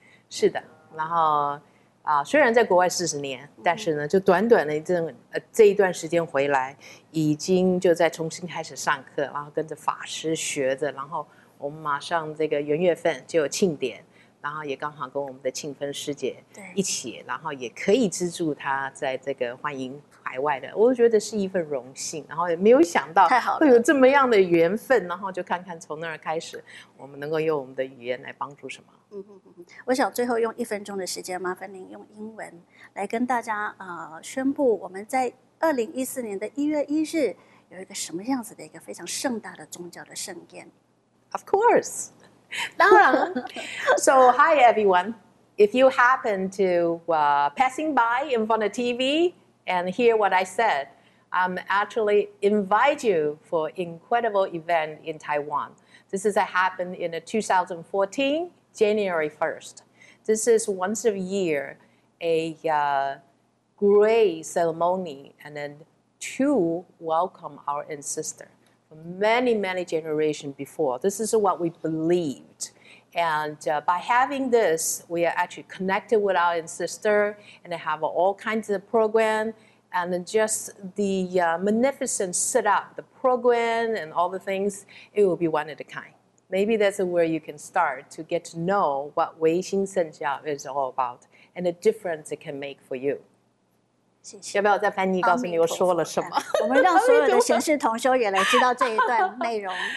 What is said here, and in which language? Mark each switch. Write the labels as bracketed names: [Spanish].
[Chinese] 是的，然后虽然在国外40年，但是呢就短短的这一段时间回来，已经就在重新开始上课，然后跟着法师学着，然后我们马上这个元月份就有庆典，然后也刚好跟我们的庆芬师姐一起，然后也可以资助她在这个欢迎海外的，我觉得是一份荣幸，然后也没有想到会有这么样的缘分，然后就看看从那儿开始我们能够用我们的语言来帮助什么。我想最后用一分钟的时间，麻烦您用英文来跟大家宣布，我们在2014年的1月1日有一个什么样子的一个非常盛大的宗教的盛宴。 [English] Of course, [Chinese] 当然。 [English] So hi everyone, if you happen to passing by in front of TVAnd hear what I said, I'm actually invite you for incredible event in Taiwan. This is happened in 2014, January 1st. This is once a year, a great ceremony, and then to welcome our ancestor for many, many generations before. This is what we believed. And by having this, we are actually connected with our ancestor, and they have all kinds of program, and just the magnificent setup, the program and all the things, it will be one of a kind. Maybe that's where you can start to get to know what Wei Xin Sheng Jiao is all about and the difference it can make for you. [Chinese] 谢谢。要不要再翻译告诉你我说了什么？我们让所有的贤士同修也来知道这一段内容。